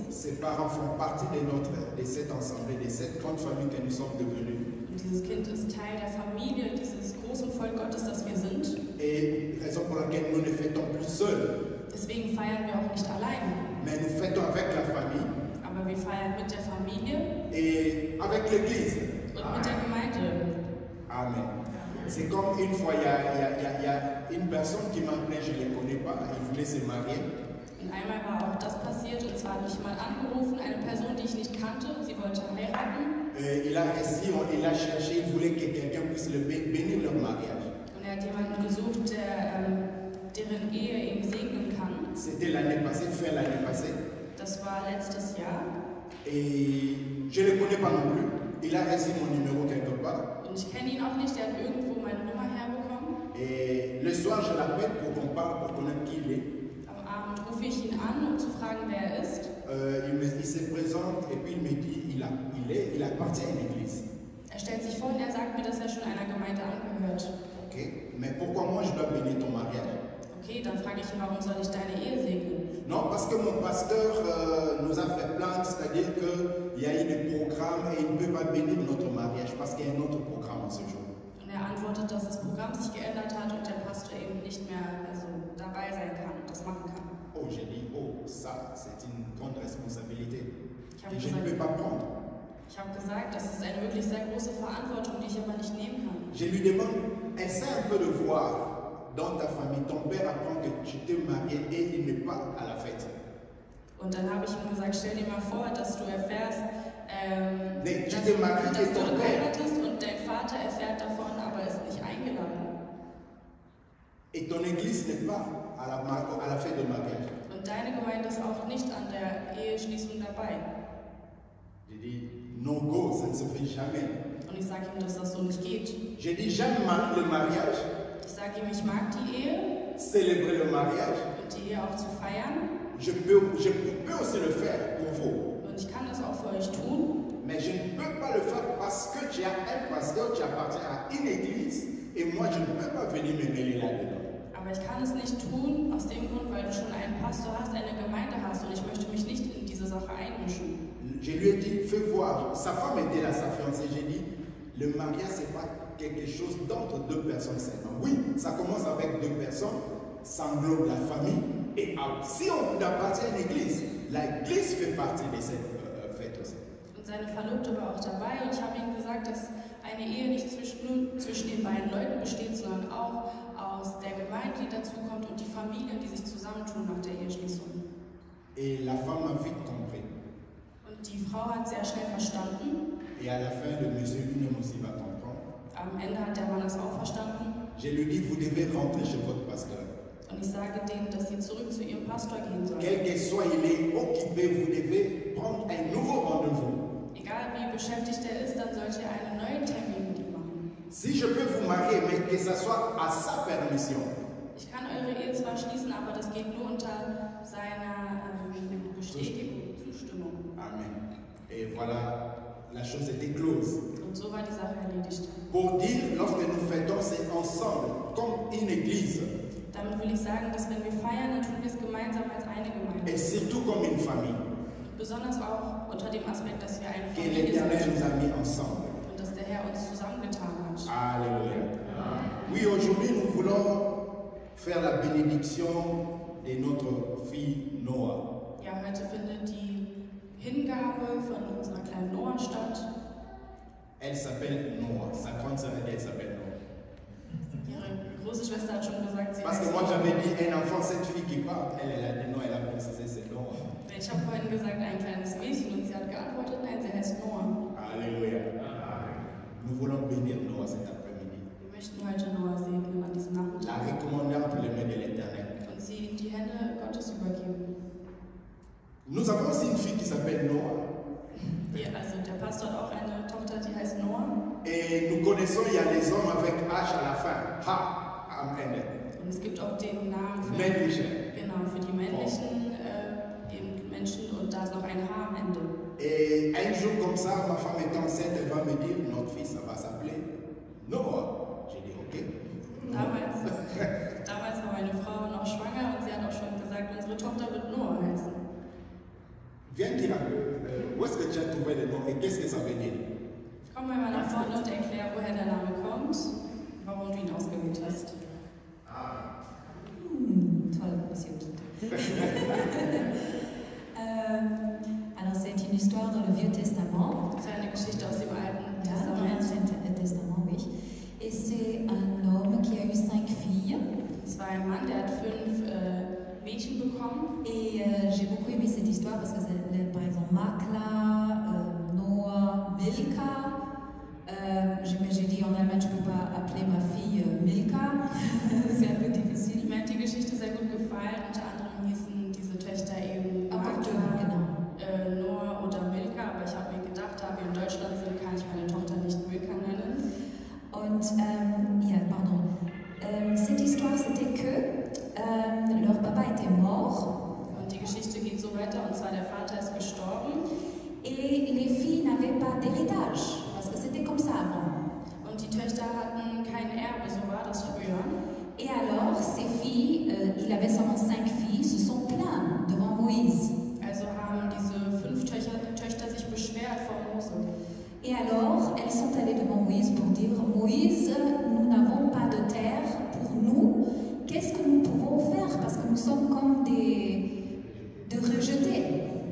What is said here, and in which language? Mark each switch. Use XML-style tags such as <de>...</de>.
<fr>Ses parents font partie de cette assemblée, de cette grande famille que nous sommes devenus.</fr> <de>Und dieses Kind ist Teil der Familie, dieses großen Volk Gottes, das wir sind.</de> <fr>Et raison pour laquelle nous ne fêtons plus seuls,</fr> <de>Deswegen feiern wir auch nicht alleine,</de> <fr>mais nous fêtons avec la famille</fr> <de>aber wir feiern mit der Familie</de> <fr>et avec l'Église.</fr> <de>und mit der Gemeinde.</de> <fr>Amen. C'est comme une fois, il y a une personne qui m'a appelé, je ne les connais pas, il voulait se marier.</fr> <de>Und einmal war auch das passiert, und zwar hat mich jemand angerufen, eine Person, die ich nicht kannte, und sie wollte heiraten.</de> <fr>Il a cherché, il voulait que quelqu'un puisse le bénir leur mariage.</fr> <de>Und er hat jemanden gesucht, deren Ehe ihm segnen kann.</de> <fr>C'était l'année passée, fin l'année passée.</fr> <de>Das war letztes Jahr.</de> <fr>Et je ne le connais pas non plus. Il a reçu mon numéro quelque part.</fr> <de>Und ich kenne ihn auch nicht, der hat irgendwo meine Nummer herbekommen.</de> <fr>Et le soir, je l'appelle pour qu'on parle, pour connaître qui il est.</fr> <de>Am Abend rufe ich ihn an, um zu fragen, wer er ist.</de> <fr>Il se présente et puis il me dit il appartient à une église.</fr> <de>Er stellt sich vor und er sagt mir, dass er schon einer Gemeinde angehört.</de> <fr>Ok, mais pourquoi moi je dois bénir ton mariage?</fr> <de>Okay, dann frage ich ihn, warum soll ich deine Ehe segnen?</de> <fr>Non, parce que mon pasteur nous a fait plainte, c'est-à-dire qu'il y a eu des programmes et il ne peut pas bénir notre mariage parce qu'il y a un autre programme en ce jour.</fr> <de>Und er antwortet, dass das Programm sich geändert hat und der Pastor eben nicht mehr dabei sein kann und das machen kann.</de> <fr>Oh, j'ai dit, oh, ça, c'est une grande responsabilité</fr> <de>habe</de> <fr>que je ne peux pas prendre.</fr> <de>Ich habe gesagt, das ist eine wirklich sehr große Verantwortung, die ich aber nicht nehmen kann.</de> <fr>Je lui demande, essaie un peu de voir dans ta famille, ton père apprend que tu t'es marié et il n'est pas à la fête.</fr> <de>Und dann habe ich ihm gesagt, stell dir mal vor, dass du erfährst,</de> <fr>Nee, tu</fr> <de>dass</de> <fr>t'es marié</fr> <de>du</de> <fr>et ton père.</fr> <de>heiratest und dein Vater erfährt davon, aber ist nicht eingeladen.</de> <fr>Et ton église n'est pas à la fête de mariage.</fr> <de>Und deine Gemeinde ist auch nicht an der</de> <fr>J'ai dit,</fr> <en>no go,</en> <fr>ça ne se fait jamais.</fr> <de>Und ich sage ihm, dass das so nicht geht.</de> <fr>J'ai dit, j'aime le mariage,</fr> <de>Ich sage ihm, ich mag die Ehe</de> <fr>célébrer le mariage.</fr> <de>und die Ehe auch zu feiern.</de> <fr>Je peux aussi le faire pour vous.</fr> <de>Und ich kann das auch für euch tun.</de> <fr>Mais je ne peux pas le faire parce que tu as un pasteur, tu appartiens à une église et moi je ne peux pas venir me mêler là-dedans.</fr> <de>Aber ich kann es nicht tun, aus dem Grund, weil du schon einen Pastor hast, eine Gemeinde hast und ich möchte mich nicht in diese Sache einmischen.</de> <fr>Je lui ai dit, fais voir. Sa femme était là, sa fiancée. J'ai dit, le mariage, ce n'est pas quelque chose d'entre deux personnes seulement. Oui, ça commence avec deux personnes, ça englobe la famille. Et si on appartient à une église, l'église fait partie de cette fête aussi.</fr> <de>Und seine Verlobte war auch dabei und ich habe ihm gesagt, dass eine Ehe nicht nur zwischen den beiden Leuten besteht, sondern auch aus der Gemeinde, die dazukommt und die Familien, die sich zusammentun nach der Eheschließung.</de> <fr>Et la femme a vite compris.</fr> <de>Und die Frau hat sehr schnell verstanden.</de> <fr>Et à la fin, le monsieur lui-même aussi va comprendre.</fr> <de>Am Ende hat der Mann es auch verstanden.</de> <fr>Je lui dis, vous devez rentrer chez votre pasteur.</fr> <de>Und ich sage denen, dass sie zurück zu ihrem Pastor gehen sollen.</de> <fr>Quel que soit il est occupé, vous devez prendre un nouveau rendez-vous.</fr> <de>Egal wie beschäftigt er ist, dann sollt ihr einen neuen Termin mit ihm machen.</de> <fr>Si je peux vous marier, mais que ce soit à sa permission.</fr> <de>Ich kann eure Ehe zwar schließen, aber das geht nur unter seiner Bestätigung, Zustimmung.</de> <fr>Amen. Et voilà, la chose était close.</fr> <de>Und so war die Sache erledigt.</de> <fr>Pour dire, lorsque nous fêtons, c'est ensemble, comme une église.</fr> <de>Damit will ich sagen, dass wenn wir feiern, dann tun wir es gemeinsam als eine Gemeinde.</de> <fr>Et surtout comme une famille.</fr> <de>Besonders auch unter dem Aspekt, dass wir eine</de> <fr>Que</fr> <de>Familie</de> <fr>l'Éternel</fr> <de>sind</de> <fr>nous a mis ensemble.</fr> <de>und dass der Herr uns zusammengetan hat.</de> <fr>Alléluia. Oui, aujourd'hui, nous voulons faire la bénédiction de notre fille Noah.</fr> <de>Ja, heute findet die Hingabe von unserer kleinen Noah statt.</de> <fr>Elle s'appelle Noah. Sa grande sœur, elle s'appelle Noah.</fr> <de>Ihre große Schwester hat schon gesagt, sie</de> <fr>Parce que</fr> <de>heißt</de> <fr>moi,</fr> <de>Noah.</de> <fr>j'avais dit un enfant, cette fille qui parle. Elle a dit non, elle a précisé, c'est Noah.</fr> <de>Ich habe vorhin gesagt, ein kleines Mädchen und sie hat geantwortet, nein, sie heißt Noah.</de> <fr>Alléluia. Nous voulons bénir Noah cet après-midi.</fr> <de>Wir möchten heute Noah segnen an diesem</de> <fr>La</fr> <de>Nachmittag</de> <fr>recommander entre les mains de l'Éternel.</fr> <de>und sie in die Hände Gottes übergeben.</de> <fr>Nous avons aussi une fille qui s'appelle Noah.</fr> <de>Also der Pastor hat auch eine Tochter, die heißt Noah.</de> <fr>Et nous connaissons, il y a les hommes avec H à la fin.</fr> <de>Ha, am Ende. Und es gibt auch den Namen für, Männliche. genau, für die männlichen eben Menschen und da ist noch ein H am Ende.</de> <fr>Et un jour comme ça, ma femme est enceinte, elle va me dire, notre fils, ça va s'appeler Noah. J'ai dit, ok.</fr> <de>Damals war meine Frau noch schwanger und sie hat auch schon gesagt, unsere Tochter wird Noah heißen.</de> <fr>Viens dire un peu, où est-ce que tu as trouvé le nom et qu'est-ce que ça veut dire?</fr> <de>Komm mal nach vorne und erklär, woher der Name kommt, warum du ihn ausgewählt hast.</de> <fr>Toll, monsieur. Alors c'est une histoire dans le Vieux Testament.</fr> <de>Das ist eine Geschichte aus dem Alten</de> <fr>Ja, dans l'Ancien Testament, oui. Et c'est un homme qui a eu 5 filles.</fr> <de>Es war ein Mann, der hat 5 Mädchen bekommen.</de> <fr>Et j'ai beaucoup aimé cette histoire parce que c'est, par exemple, Makla, Noah, Milka. J'ai dit en Allemagne, je ne peux pas appeler ma fille Milka. C'est un peu difficile.</fr> <de>Mir hat die Geschichte sehr gut gefallen. Unter anderem hießen diese Töchter eben Aber Magda, genau. Noah oder Milka. Aber ich habe mir gedacht, da wir in Deutschland sind, kann ich meine Tochter nicht Milka nennen. Und, ja, pardon.</de> <fr>Cette histoire, c'était que leur papa était mort.</fr> <de>Und die Geschichte geht so weiter, und zwar der Vater ist gestorben.</de> <fr>Et les filles n'avaient pas d'héritage, parce que c'était comme ça avant.</fr> <de>Und die Töchter hatten kein Erbe, so war das früher.</de> <fr>Et alors, ces filles, il avait seulement 5 filles, se sont plaintes devant Moïse.</fr> <de>Also haben diese 5 Töchter sich beschwert vor Mose.</de> <fr>Et alors, elles sont allées devant Moïse pour dire, Moïse, nous n'avons pas de terre pour nous, qu'est-ce que nous pouvons faire? Parce que nous sommes comme des rejetés.</fr>